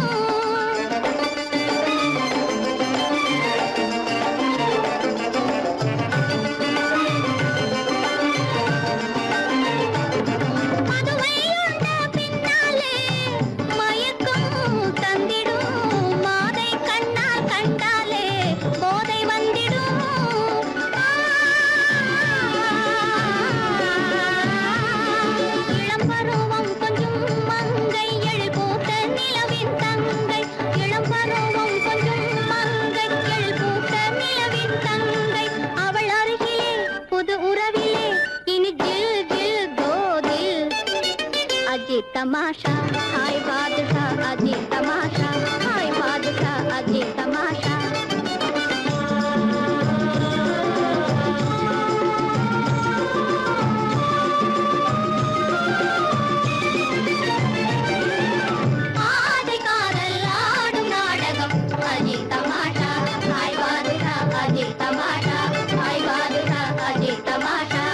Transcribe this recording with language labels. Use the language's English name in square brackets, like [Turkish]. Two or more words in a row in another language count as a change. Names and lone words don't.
[Tamil] மதுவையுண்ட பின்னாலே மயக்கம் தந்திடும் மாதை கண்ணால் கண்டாலே போதை வந்திடும் இளம் பருவம் கொஞ்சம் மங்கை எழில் பூத்த நிலவின் தங்கை இளம் பருவம் கொஞ்சம் மங்கை எழில் பூத்த நிலவின் தங்கை அவள் அருகிலே புது உறவிலே இனி ஜில் ஜில் கோதில் [Hindi] अजय तमाशा हाय बादशाह अजय तमाशा [Tamil] हाय बादशाह अजय तमाशा ஆதி காதல் ஆடும் நாடகம் [Hindi] अजय तमाशा हाय बादशाह अजय तमाशा हाय बादशाह अजय तमाशा